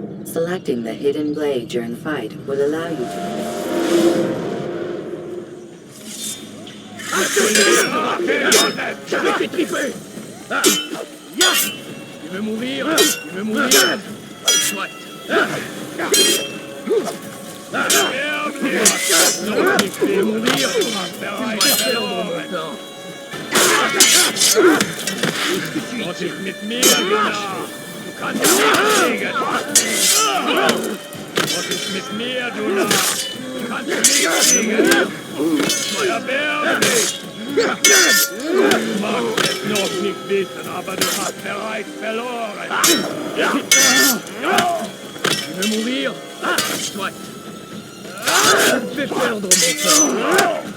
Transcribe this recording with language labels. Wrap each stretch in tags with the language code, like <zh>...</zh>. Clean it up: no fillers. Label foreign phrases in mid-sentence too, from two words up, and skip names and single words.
<en>Selecting the hidden blade during fight will allow you to...</en> <fr>Tu veux mourir? Tu veux mourir? Soit. Tu veux mourir?</fr> <de>Was ist mit mir, Gunnar? Du kannst mich kriegen. Was ist mit mir, Gunnar? Du kannst mich kriegen. Neuer Bär nicht. Du magst es noch nicht wissen, aber du hast bereits verloren.</de> <fr>Tu veux mourir? Soit. Je vais perdre mon temps.</fr>